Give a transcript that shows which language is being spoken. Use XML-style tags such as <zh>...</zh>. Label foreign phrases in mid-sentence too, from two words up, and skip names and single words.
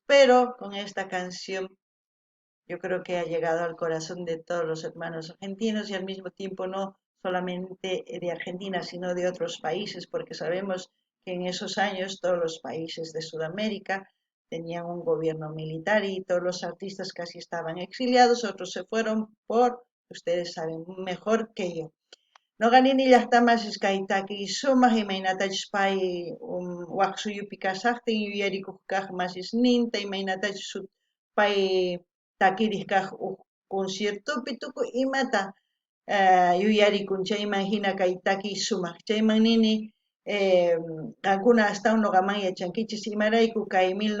<es>Pero con esta canción yo creo que ha llegado al corazón de todos los hermanos argentinos y al mismo tiempo no solamente de Argentina, sino de otros países, porque sabemos que en esos años todos los países de Sudamérica tenían un gobierno militar y todos los artistas casi estaban exiliados, otros se fueron por, ustedes saben mejor que yo.</es> <qu>Noqanini llaqtamasis kay takiy sumaq imaynatachus pay waq suyupi kasaqtin yuyarikuq kaq masisninta imaynatachus pay takiriq kaq conciertopi tukuy imata yuyarikun chayman hina kay takiy sumaq chayman nini qankuna astawan noqaman yachankichis imarayku kay</qu>